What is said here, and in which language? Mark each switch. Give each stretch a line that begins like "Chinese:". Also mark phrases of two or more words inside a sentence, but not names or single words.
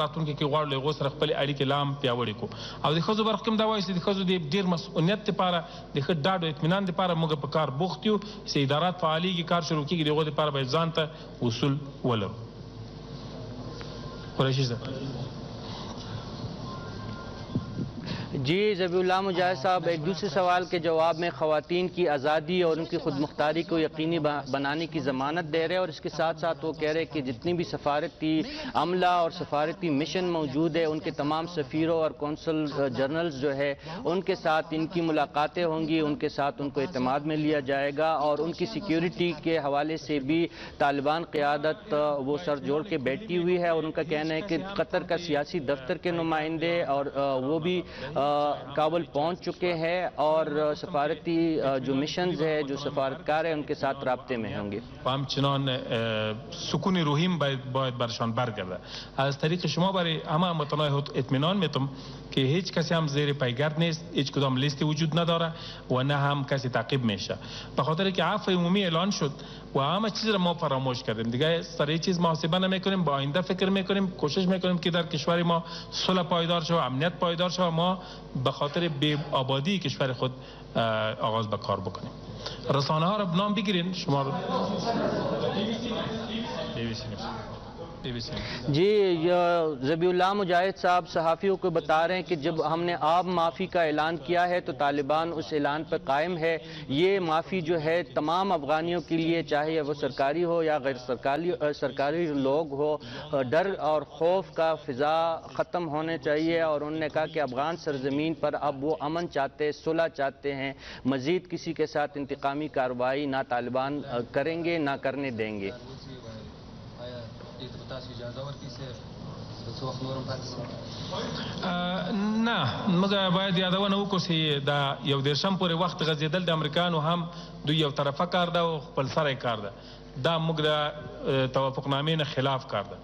Pashto: راتلونکي کې غواړو له هغو سره خپلې اړیکې لا هم پیاوړې کړو. او د ښځو برخه کې هم دا وایي چې د ښځو د ډېر مسؤلیت لپاره د ښه ډاډ او اطمینان لپاره موږ په کار بوخت یو چې ادارات فعالېږي، کار شروع کېږي. د هغو لپاره باید ځان ته اصول ولرو. قریشي صاحب.
Urdu: جی ذبیح اللہ مجاہد صاحب ایک دوسرے سوال کے جواب میں خواتین کی آزادی اور ان کی خود مختاری کو یقینی بنانے کی ضمانت دے رہے ہیں اور اس کے ساتھ ساتھ وہ کہہ رہے ہیں کہ جتنی بھی سفارتی عملہ اور سفارتی مشن موجود ہے ان کے تمام سفیروں اور
English: consul generals
Urdu: جو ہے ان کے ساتھ ان کی ملاقاتیں ہوں گی، ان کے ساتھ ان کو اعتماد میں لیا جائے گا اور ان کی سیکیورٹی کے حوالے سے بھی طالبان قیادت وہ سر جوڑ کے بیٹھی ہوئی ہے. اور ان کا کہنا ہے کہ قطر کا سیاسی دفتر کے نمائندے اور وہ بھی کابل پہنچ چکے ہیں اور سفارتی جو مشن ہے، جو سفارت کار ہے، ان کے ساتھ رابطے میں ہوں گے.
Persian: همچنان سکون روحیم باید برشان برگرده. از طریق شما برای همه متناهی اطمینان میتم که هیچ کسی هم زیر پیگرد نیست، هیچ کدام لیستی وجود نداره و نه هم کسی تعقیب میشه. به خاطر که عفو عمومی اعلان شد و همه چیز را ما فراموش کردیم. دیگه سر هیچ چیز محاسبه نمیکنیم، با آینده فکر میکنیم، کوشش میکنیم که در کشور ما صلح پایدار شه و امنیت پایدار شه و ما به خاطر بی آبادی کشور خود آغاز به کار بکنیم. رسانه ها را نام بگیرین شما رو.
Urdu: جی ذبیح اللہ مجاہد صاحب صحافیوں کو بتا رہے ہیں کہ جب ہم نے آب معافی کا اعلان کیا ہے تو طالبان اس اعلان پر قائم ہے. یہ معافی جو ہے تمام افغانیوں کے لیے، چاہے وہ سرکاری ہو یا غیر سرکاری لوگ ہو، ڈر اور خوف کا فضا ختم ہونے چاہیے. اور انہوں نے کہا کہ افغان سرزمین پر اب وہ امن چاہتے، صلح چاہتے ہیں، مزید کسی کے ساتھ انتقامی کارروائی نہ طالبان کریں گے نہ کرنے دیں گے.
Pashto: نه موږ باید یادونه وکړو چې دا یو دېرشم پورې وخت غځېدل د امریکایانو هم دوی یو طرفه کار ده او خپل سری کار ده. دا موږ د توافقنامې نه خلاف کار ده.